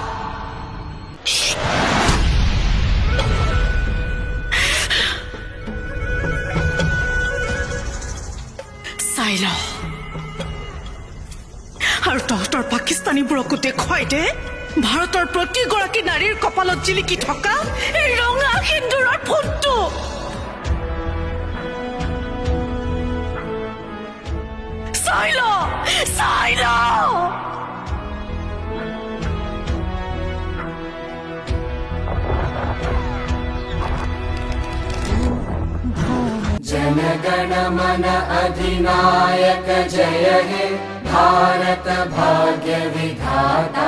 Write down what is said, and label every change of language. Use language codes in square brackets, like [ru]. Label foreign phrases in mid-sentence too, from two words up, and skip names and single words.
[as] চাই ল আৰু তহঁতৰ পাকিস্তানীবোৰকো দেখুৱাই দে ভাৰতৰ প্ৰতিগৰাকী নাৰীৰ কপালত জিলিকি থকা এই ৰঙা সেন্দুৰৰ ফুটটো। চাই ল। [bn] জনগণমন অধিনায়ক জয় হে ভারত ভাগ্য বিধাতা।